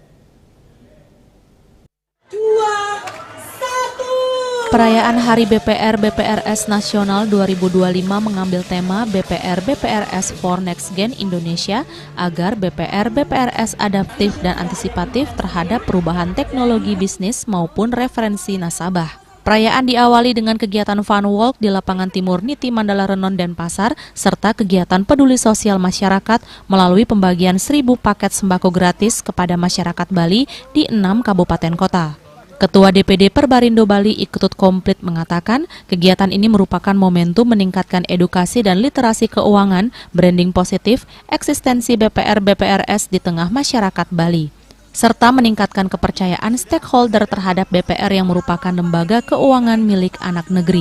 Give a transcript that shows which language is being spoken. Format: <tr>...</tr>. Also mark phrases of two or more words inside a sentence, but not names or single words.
<id>Perayaan Hari BPR-BPRS Nasional 2025 mengambil tema BPR-BPRS for Next Gen Indonesia agar BPR-BPRS adaptif dan antisipatif terhadap perubahan teknologi bisnis maupun referensi nasabah. Perayaan diawali dengan kegiatan Fun Walk di Lapangan Timur Niti Mandala Renon Denpasar serta kegiatan peduli sosial masyarakat melalui pembagian 1.000 paket sembako gratis kepada masyarakat Bali di 6 kabupaten kota. Ketua DPD Perbarindo Bali Iketut Komplit mengatakan kegiatan ini merupakan momentum meningkatkan edukasi dan literasi keuangan, branding positif, eksistensi BPR-BPRS di tengah masyarakat Bali, serta meningkatkan kepercayaan stakeholder terhadap BPR yang merupakan lembaga keuangan milik anak negeri.</id>